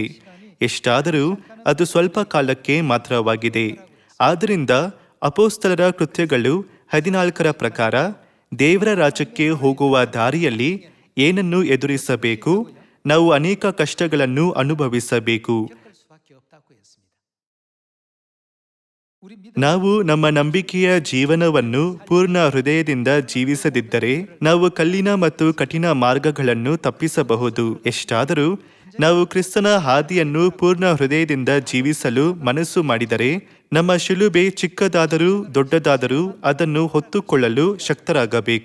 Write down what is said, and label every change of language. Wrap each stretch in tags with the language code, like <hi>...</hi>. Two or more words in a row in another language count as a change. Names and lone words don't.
<kn>ಎಷ್ಟಾದರೂ ಅದು ಸ್ವಲ್ಪ ಕಾಲಕ್ಕೆ ಮಾತ್ರವಾಗಿದೆ. ಆದ್ದರಿಂದ ಅಪೊಸ್ತಲರ ಕೃತ್ಯಗಳು 14ರ ಪ್ರಕಾರ ದೇವರ ರಾಜ್ಯಕ್ಕೆ ಹೋಗುವ ದಾರಿಯಲ್ಲಿ ಏನನ್ನು ಎದುರಿಸಬೇಕು, ನಾವು ಅನೇಕ ಕಷ್ಟಗಳನ್ನು ಅನುಭವಿಸಬೇಕು.</kn> <ko>겪을 수밖에 없다고 했습니다.</ko> <kn>ನಾವು ನಮ್ಮ ನಂಬಿಕೆಯ ಜೀವನವನ್ನು ಪೂರ್ಣ ಹೃದಯದಿಂದ ಜೀವಿಸದಿದ್ದರೆ ನಾವು ಕಲ್ಲಿನ ಮತ್ತು ಕಠಿಣ ಮಾರ್ಗಗಳನ್ನು ತಪ್ಪಿಸಬಹುದು. ಎಷ್ಟಾದರೂ ನಾವು ಕ್ರಿಸ್ತನ ಹಾದಿಯನ್ನು ಪೂರ್ಣ ಹೃದಯದಿಂದ ಜೀವಿಸಲು ಮನಸ್ಸು ಮಾಡಿದರೆ ನಮ್ಮ ಶಿಲುಬೆ ಚಿಕ್ಕದಾದರೂ ದೊಡ್ಡದಾದರೂ ಅದನ್ನು ಹೊತ್ತುಕೊಳ್ಳಲು ಶಕ್ತರಾಗಬೇಕು.</kn>